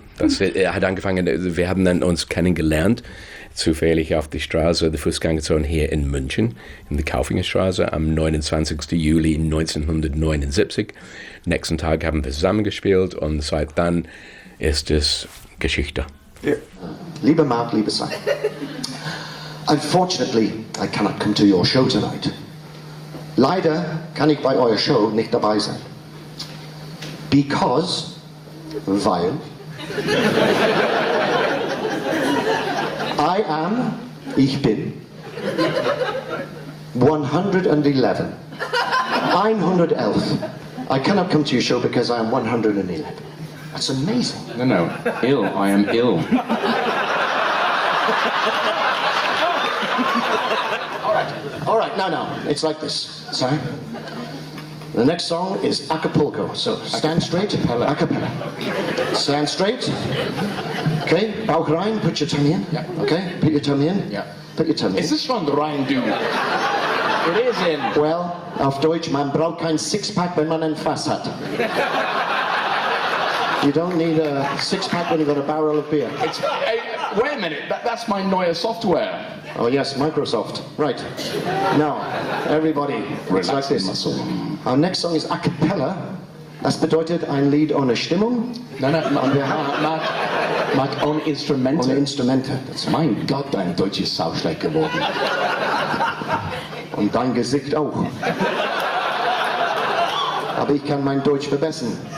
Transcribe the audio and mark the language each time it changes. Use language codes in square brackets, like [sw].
[de] Das hat angefangen, wir haben dann uns kennengelernt, zufällig auf die Straße, die Fußgängerzone hier in München, in der Kaufingerstraße, am 29. Juli 1979. Nächsten Tag haben wir zusammengespielt und seit dann ist es Geschichte. Ja. Lieber Mark, lieber Sam, [en] unfortunately I cannot come to your show tonight. [de] Leider kann ich bei eurer Show nicht dabei sein. [en] Because, [de] weil... ich bin 111. [en] I cannot come to your show because I am 111. That's amazing. No, no, ill. I am ill. All right. No, no. It's like this. Sorry. The next song is Acapulco. So stand straight. Acapella. Acapella. Stand straight. Okay. [de] Bauch rein. [en] Put your tummy in. Yeah. Okay. Put your tummy in. Yeah. Put your tummy in. Is this from the Rhein, dude? It is in. [de] Well, auf Deutsch, man braucht kein Sixpack, wenn man ein Fass hat. [en] You don't need a six-pack when you've got a barrel of beer. Wait a minute. That's my Neue software. Oh, yes, Microsoft. Right. Now, everybody, it's like this. Muscle. Our next song is a cappella. [de] Das bedeutet ein Lied ohne Stimmung. Mark, ohne Instrumente. Ohne Instrumente. [en] That's [de] mein Gott, dein Deutsch ist sau schlecht geworden. Und dein Gesicht auch. Aber ich kann mein Deutsch verbessern.